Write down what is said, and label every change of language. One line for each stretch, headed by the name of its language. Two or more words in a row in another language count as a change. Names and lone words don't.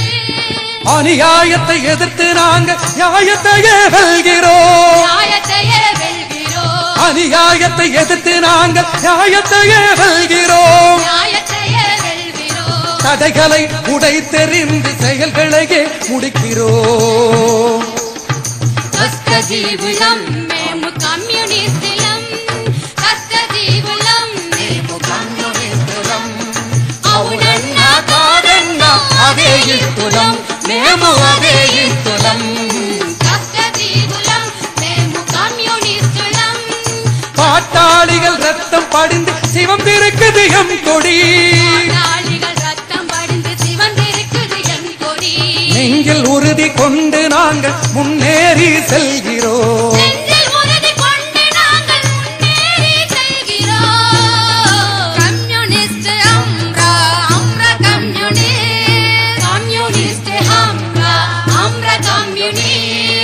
Tamil: அநியாயத்தை எதிர்த்து நாங்கள் நியாயத்தையே வெல்கிறோம். அநியாயத்தை எதிர்த்து நாங்கள் நியாயத்தையே வெல்கிறோம். தடைகளை உடைத்தெறிந்து செயல்களையே முடிக்கிறோம்.
Telugu: కష్టజీవులం మేము కమ్యూనిస్టులం కష్టజీవులం మేము కమ్యూనిస్టులం అవునన్నా కాదన్నా అదే ఇస్తులం మేము అదే ఇస్తులం కష్టజీవులం మేము కమ్యూనిస్టులం
Tamil: பாட்டாளிகள் ரத்தம் படிந்து சிவந்திருக்குது எம் கொடி நெஞ்சில் உறுதி கொண்டு நாங்கள் முன்னேறி செல்கிறோம்.
Bangla: কমিউনিস্ট আমরা আমরা কমিউনিস্ট কমিউনিস্ট আমরা আমরা কমিউনিস্ট